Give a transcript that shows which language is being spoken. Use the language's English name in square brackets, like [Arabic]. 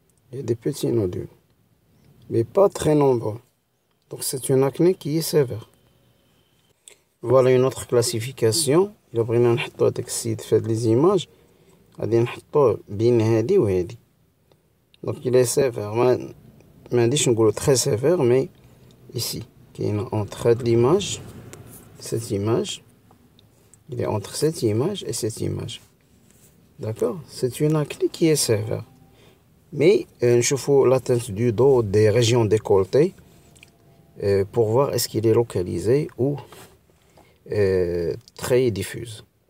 [French] Il y a des petits nodules, mais pas très nombreux. Donc c'est une acné qui est sévère. Voilà une autre classification. [Arabic] إلا بغينا نحطو هاداك السيد في هاد لي زيماج غادي نحطوه بين هادي وهادي. [French] Donc il est sévère. [Arabic] ما غاديش نقولو [French] très sévère, mais ici [Arabic] كاين [French] entre [Arabic] هاد [French] l'image. Cette image, il est entre cette image et cette image. D'accord? C'est une acné qui est sévère. Mais je fais l'atteinte du dos, des régions décolletées, pour voir est-ce qu'il est localisé ou très diffuse.